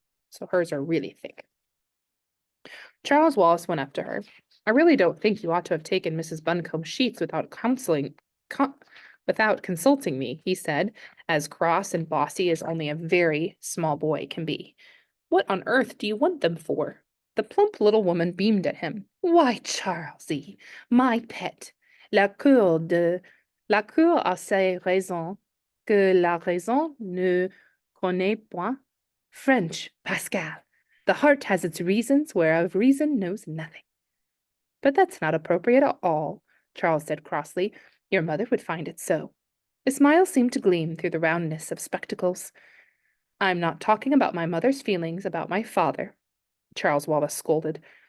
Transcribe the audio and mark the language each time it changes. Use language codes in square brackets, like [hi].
[en] So hers are really thick. Charles Wallace went up to her. "I really don't think you ought to have taken Mrs. Buncombe's sheets without consulting me," he said, as cross and bossy as only a very small boy can be. "What on earth do you want them for?" The plump little woman beamed at him. "Why, Charlesy, my pet, [fr] la cour a ses raisons que la raison ne connaît point. [en] French, Pascal. The heart has its reasons whereof reason knows nothing." "But that's not appropriate at all," Charles said crossly. "Your mother would find it so." A smile seemed to gleam through the roundness of spectacles. "I'm not talking about my mother's feelings about my father," Charles Wallace scolded.